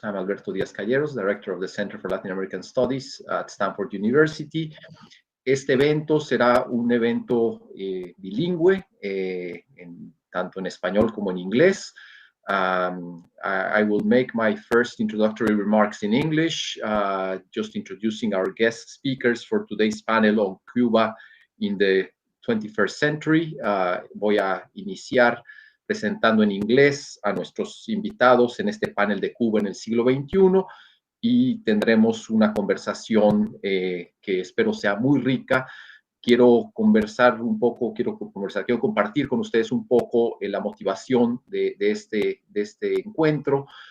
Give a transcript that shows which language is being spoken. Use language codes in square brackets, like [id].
[en] I'm Alberto Díaz-Calleros, Director of the Center for Latin American Studies at Stanford University. [es] Este evento será un evento bilingüe, tanto en español como en inglés. [en] I will make my first introductory remarks in English, just introducing our guest speakers for today's panel on Cuba in the 21st century. [es] Voy a iniciar presentando en inglés a nuestros invitados en este panel de Cuba en el siglo XXI y tendremos una conversación que espero sea muy rica. Quiero compartir con ustedes un poco la motivación de este encuentro.